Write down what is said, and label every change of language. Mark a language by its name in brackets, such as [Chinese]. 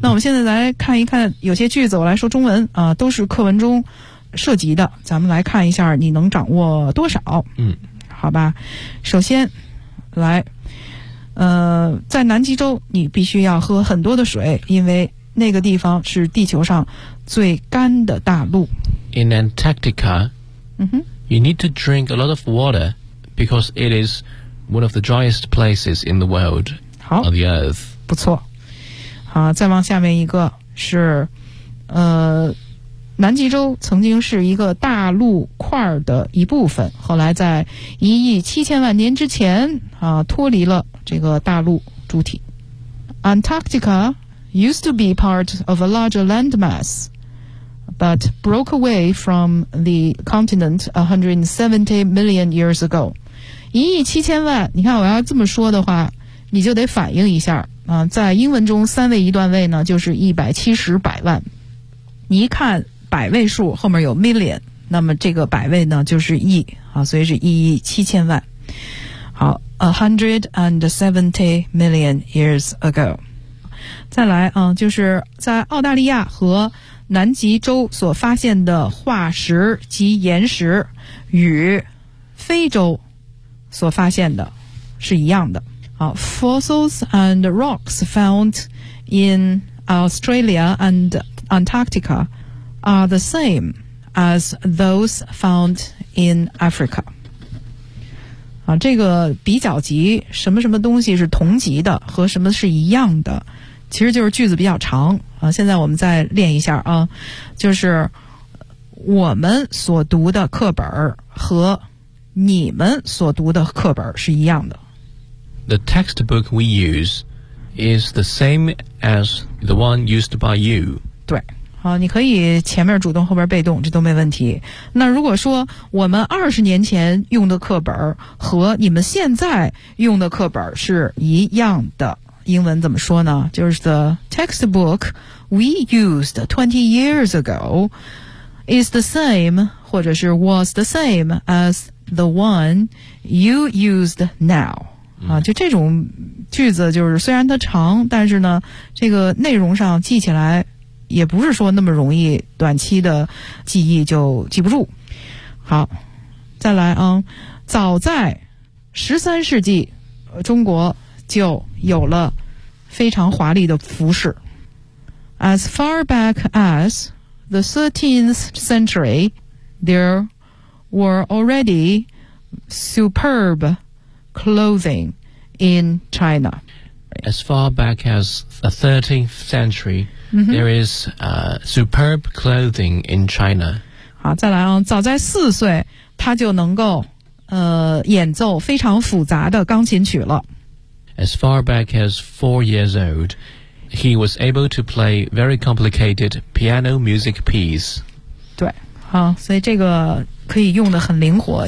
[Chinese] 那我们现在来看一看有些句子，我来说中文啊，都是课文中涉及的，咱们来看一下你能掌握多少。嗯，好吧，首先。来，在南极洲你必须要喝很多的水，因为那个地方是地球上最干的大陆。 [English] in Antarctica,、you need to drink a lot of water because it is one of the driest places in the world on the earth. [Chinese] 不错。好，再往下面一个是南极洲曾经是一个大陆块的一部分，后来在1亿7000万年之前脱离了这个大陆主体。 [English] Antarctica used to be part of a larger landmass, but broke away from the continent 170 million years ago. [Chinese] 一亿七千万，你看我要这么说的话，你就得反应一下啊，在英文中三位一段位呢，就是170百万。你一看百位数后面有 million， 那么这个百位呢就是亿啊，所以是一亿七千万。 [English] 好 ，170 million years ago。 [Chinese] 再来啊，就是在澳大利亚和南极洲所发现的化石及岩石，与非洲所发现的是一样的。 [English] 好 ，fossils and rocks found in Australia and Antarctica are the same as those found in Africa。 [Chinese] 啊，这个比较级，什么什么东西是同级的，和什么是一样的。其实就是句子比较长啊，现在我们再练一下啊，就是我们所读的课本和你们所读的课本是一样的。 [English] The textbook we use is the same as the one used by you. [Chinese] 对，好，你可以前面主动后边被动，这都没问题。那如果说我们20年前用的课本和你们现在用的课本是一样的，英文怎么说呢？就是 [English] the textbook we used 20 years ago is the same [Chinese] 或者是 [English] was the same as the one you used now、 [Chinese] 啊、就这种句子，就是虽然它长，但是呢这个内容上记起来也不是说那么容易，短期的记忆就记不住。好，再来啊，早在13世纪中国就有了非常华丽的服饰。 [English] As far back as the 13th century, there were already superb clothing in China. As far back as the 13th century,、there is superb clothing in China. [Chinese] 好，再来啊，早在4岁他就能够演奏非常复杂的钢琴曲了。 [English] As far back as 4 years old, he was able to play very complicated piano music piece. [Chinese] 对，好，所以这个可以用得很灵活。